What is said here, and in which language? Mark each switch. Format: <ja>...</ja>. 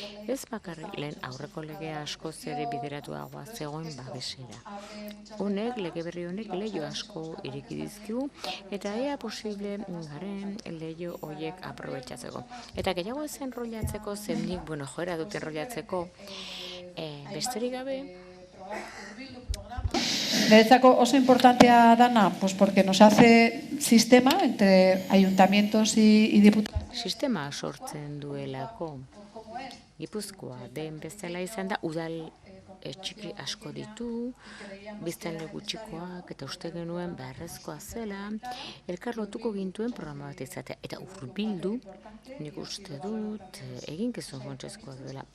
<eu>Ez bakarrik lehen aurreko legea askoz ere bideratuagoa zegoen babesera. Honek, lege berri honek leiho asko ireki dizkigu, eta ea posible garen leiho horiek aprobetxatzeko. Eta gehiago ez enrollatzeko, zendik, joera dut enrollatzeko, besterik gabe. Niretzako oso importantea dana,</eu> <es>pues porque nos hace sistema entre ayuntamientos y diputados.</es> <eu>Sistema sortzen duelako. Gipuzkoa den bezala izan da, udal txiki asko ditu, biztanle gutxikoak, eta uste genuen beharrezkoa zela, elkar lotuko gintuen programa bat izatea. Eta hurbildu, nik uste dut, eginkizun funtsezkoa duela.</eu>